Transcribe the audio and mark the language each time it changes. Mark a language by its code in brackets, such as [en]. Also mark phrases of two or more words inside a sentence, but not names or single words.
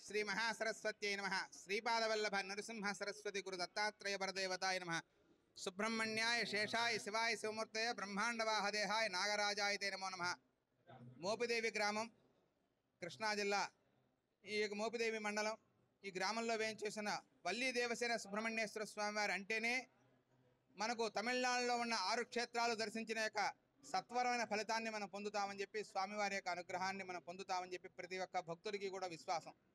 [sa] महासरस्वत्यै नमः श्रीपादवल्लभ नरसिंह सरस्वती गुरु दत्तात्रेय परदेवताय नमः सुब्रह्मण्याय शेषाय शिवाय शिवमूर्तये ब्रह्मांडवाहदेहाय नागराजाय ते नमो नमः [te] మోపిదేవి గ్రామం కృష్ణా జిల్లా ఈ మోపిదేవి మండలం ఈ గ్రామంలో వేయించేసిన వల్లి దేవసేన సుబ్రహ్మణ్యేశ్వర స్వామి వారి అంటేనే మనకు తమిళనాడులో ఉన్న 6 క్షేత్రాలు దర్శించిన యొక్క సత్వరమైన ఫలితాన్ని మనం పొందుతామని చెప్పి స్వామివారి యొక్క అనుగ్రహాన్ని మనం పొందుతామని చెప్పి ప్రతి ఒక్క భక్తుడికి కూడా విశ్వాసం.